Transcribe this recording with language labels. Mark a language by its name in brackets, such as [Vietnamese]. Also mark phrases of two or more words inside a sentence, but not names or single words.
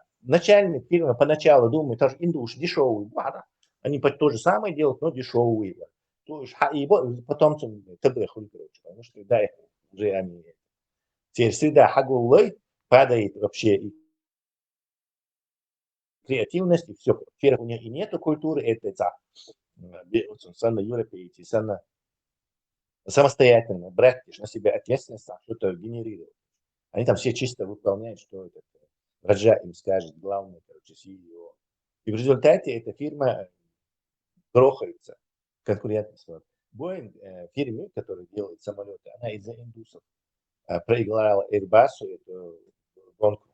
[Russian] Начальник фирмы поначалу думает, что индуш дешевый, они то же самое делают, но дешевые. И потом потому что да, уже они теперь среда хагуллой падает вообще, и креативность, и все. Теперь у них и нету культуры, это санна европейцы, санна самостоятельно брать на себя ответственность, что-то генерировать. Они там все чисто выполняют, что этот Раджа им скажет, главный, короче, CEO. И в результате эта фирма грохается, конкурентность. Boeing, фирме, которая делает самолеты, она из-за индусов проиграла Airbus эту гонку.